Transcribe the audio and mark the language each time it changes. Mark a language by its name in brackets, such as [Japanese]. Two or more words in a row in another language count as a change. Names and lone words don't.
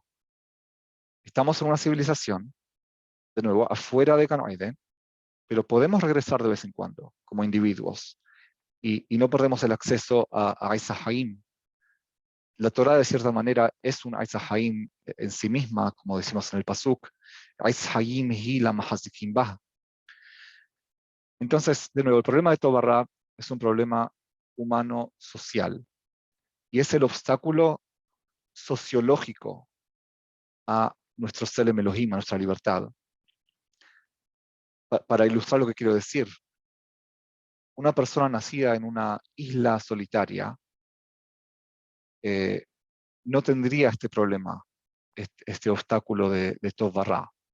[Spanish] Estamos en una civilización, de nuevo, afuera de Gan Eden, pero podemos regresar de vez en cuando, como individuos, y no perdemos el acceso a [Hebrew] עץ חיים. [Spanish] La Torah, de cierta manera, es un Eitz Haim en sí misma, como decimos en el Pasuk, [Hebrew] עץ חיים היא למחזיקים בה. [Spanish] Entonces, de nuevo, el problema de [Hebrew] טוב רע [Spanish] es un problema humano social, y es el obstáculo sociológico a nuestro [Hebrew] צלם אלהים, [Spanish] a nuestra libertad. Para ilustrar lo que quiero decir, una persona nacida en una isla solitaria no tendría este problema, este obstáculo de [Hebrew] טוב רע.